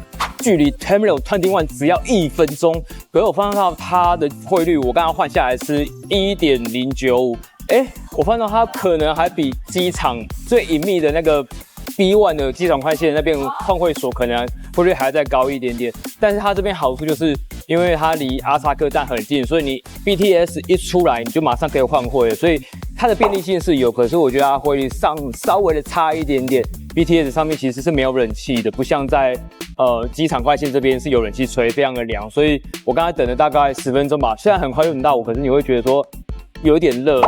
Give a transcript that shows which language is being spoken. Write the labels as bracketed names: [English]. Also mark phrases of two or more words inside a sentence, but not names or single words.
[Chinese] 距離 Terminal 21只要1分鐘，可是我發現到它的匯率，我剛剛換下來是 1.095。我發現到它可能還比機場最隱秘的那個 B1 的機場快線那邊換匯所可能匯率還要再高一點點。但是它這邊好處就是因為它離阿薩克站很近，所以你 BTS 一出來你就馬上可以換匯了，所以它的便利性是有，可是我覺得它匯率上稍微的差一點點。BTS 上面其實是沒有冷氣的，不像在機場快線這邊是有冷氣吹，非常的涼。所以我剛才等了大概10分鐘吧，雖然很快就等到我，可是你會覺得說有一點熱。